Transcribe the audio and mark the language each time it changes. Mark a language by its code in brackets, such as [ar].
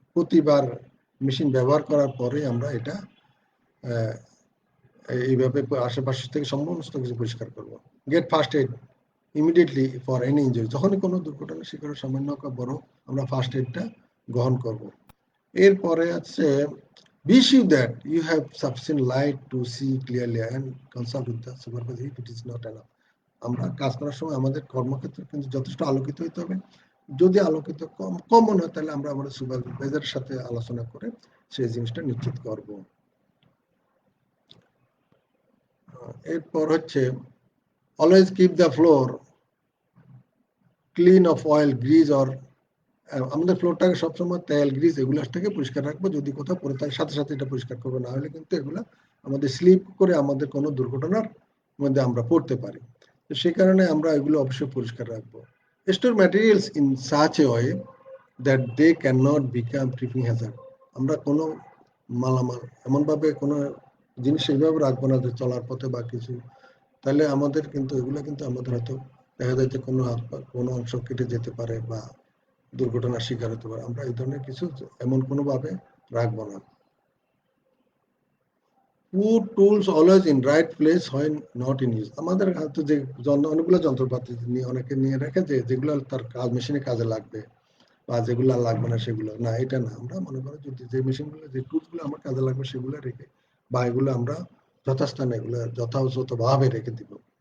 [bn] প্রতিবার মেশিন ব্যবহার করার পরে আমরা এটা এইভাবে আশেপাশে থেকে সমস্ত কিছু পরিষ্কার করবো। [en] Get first aid immediately for any injury. [bn] যখনই কোনো দুর্ঘটনা শিকার সামান্য বড়, আমরা ফার্স্ট এডটা গ্রহণ করব। এরপরে আছে [en] be sure that you have sufficient light to see clearly and consult with the supervisor if it is not enough। [bn] আমরা কাজ করার সময় আমাদের কর্মক্ষেত্র কিন্তু যথেষ্ট আলোকিত হইতে হবে। যদি আলোকিত কম মনে হয়, তাহলে আমরা আমাদের সুপারভাইজারের সাথে আলোচনা করে সেই জিনিসটা নিশ্চিত করব। এরপর হচ্ছে [en] Always keep the floor clean of oil, grease or. [bn] আমাদের ফ্লোরটাকে সবসময় তেল, গ্রিজ এগুলো থেকে পরিষ্কার রাখবো। যদি কোথাও পড়ে থাকে সাথে সাথে এটা পরিষ্কার করবো, না হলে কিন্তু এগুলা আমাদের স্লিপ করে আমাদের কোনো দুর্ঘটনার মধ্যে আমরা পড়তে পারি। তো সেই কারণে আমরা এগুলো অবশ্যই পরিষ্কার রাখবো। [en] Store materials in such a way that they cannot become tripping hazard. [bn] আমরা কোনো মালামাল এমনভাবে কোনো জিনিস এইভাবে রাখবো না যে চলার পথে বা কিছু, তাহলে আমাদের কিন্তু এগুলো কিন্তু আমাদের হয়তো দেখা যায় যে কোনো হাত পা কোনো অংশ কেটে যেতে পারে বা দুর্ঘটনার শিকার হতে পারে। আমরা এই ধরনের কিছু এমন কোনোভাবে রাখবো না। [en] Put tools always in right place when not in use. [bn] আমাদের হাতে যে অনেকগুলো যন্ত্রপাতি নিয়ে অনেকে নিয়ে রাখে যে যেগুলো তার কাজ মেশিনে কাজে লাগবে বা যেগুলো আর লাগবে না সেগুলো না, এটা না। আমরা মনে করো যদি যে মেশিনগুলো যে টুলসগুলো আমার কাজে লাগবে সেগুলো রেখে বা এগুলো আমরা যথাস্থানে এগুলো যথাযথভাবে রেখে দিব।